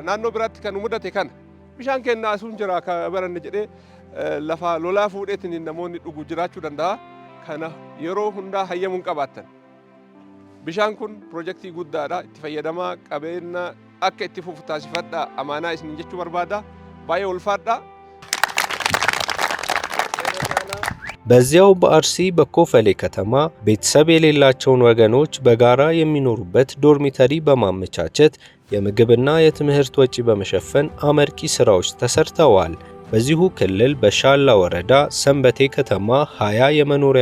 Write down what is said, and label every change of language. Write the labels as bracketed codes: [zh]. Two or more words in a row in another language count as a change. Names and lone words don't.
[om] Naannoo biraatti kan mudate kana. Bishaan kennaa asuun jira kan baranne jedhee lafa lolaa fuudheetiin namoonni dhugu jiraachuu danda'a. Kana yeroo hundaa hayyamuun qabaattan. Bishaan kun piroojeektii guddaadha. Itti fayyadamaa qabeenya akka itti fufu taasifadhaa amaanaa isin jechuu barbaada. Baay'ee ulfaadha. [am] በዚያው በአርሲ በኮፈሌ ከተማ ቤተሰብ የሌላቸውን ወገኖች በጋራ የሚኖሩበት ዶርሚተሪ በማመቻቸት የምግብና የትምህርት ወጪ በመሸፈን አመርቂ ስራዎች ተሰርተዋል። በዚሁ ክልል በሻላ ወረዳ ሰንበቴ ከተማ 20 የመኖሪያ